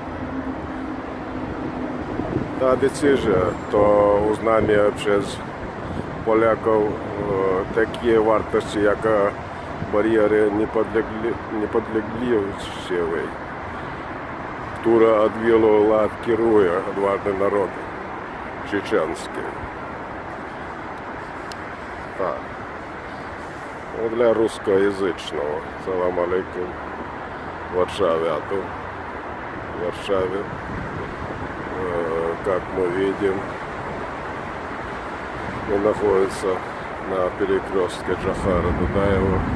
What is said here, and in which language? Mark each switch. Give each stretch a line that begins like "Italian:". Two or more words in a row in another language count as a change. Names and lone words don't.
Polish: Ta decyzja to uznanie przez Polaków takiej wartości jak bariery niepodległościowej, która od wielu lat kieruje odważnym narodem czeczeńskim. Tak.
Russian: Для русскоязычного.
Arabic: سلام عليكم.
Russian: В Варшаве, в Варшаве, как мы видим, мы находимся на перекрестке Джохара Дудаева,